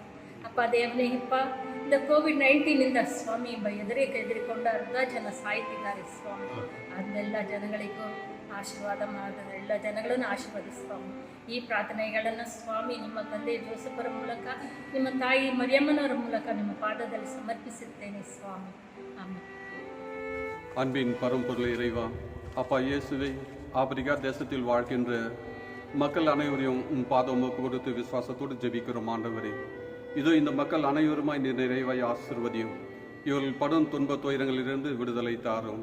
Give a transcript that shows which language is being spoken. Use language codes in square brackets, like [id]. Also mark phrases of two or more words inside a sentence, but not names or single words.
[kn] ಅಪ್ಪ ದೇವನೇ, ಅಪ್ಪ இந்த ಕೋವಿಡ್-19 ಸ್ವಾಮಿ ಹೆದರಿಕೊಂಡು ಅರ್ಧ ಜನ ಸಾಯ್ತಿದ್ದಾರೆ ಸ್ವಾಮಿ. ಅದೆಲ್ಲ ಜನಗಳಿಗೂ ಆಶೀರ್ವಾದ ಮಾಡಿದ ಎಲ್ಲ ಜನಗಳನ್ನು ಆಶೀರ್ವದಿಸಿ ಸ್ವಾಮಿ. ಈ ಪ್ರಾರ್ಥನೆಗಳನ್ನು ಸ್ವಾಮಿ ನಿಮ್ಮ ತಂದೆ ಜೋಸಫರ ಮೂಲಕ, ನಿಮ್ಮ ತಾಯಿ ಮರಿಯಮ್ಮನವರ ಮೂಲಕ ನಿಮ್ಮ பாதದಲ್ಲಿ ಸಮರ್ಪಿಸುತ್ತೇನೆ ಸ್ವಾಮி. [ta] ஆமென். அன்பின் பரம்பொருள் இறைவா, அப்பா இயேசுவை, ஆப்பிரிக்கா தேசத்தில் வாழ்கின்ற மக்கள் அனைவரையும் உன் பாதம் கொடுத்து விசுவாசத்தோடு ஜெபிக்கிறோம் ஆண்டவரே. இதோ இந்த மக்கள் அனைவருமாய் நிறைவாய் ஆசீர்வதியும். இவர்கள் படும் துன்ப துயரங்களிலிருந்து விடுதலை தாரும்.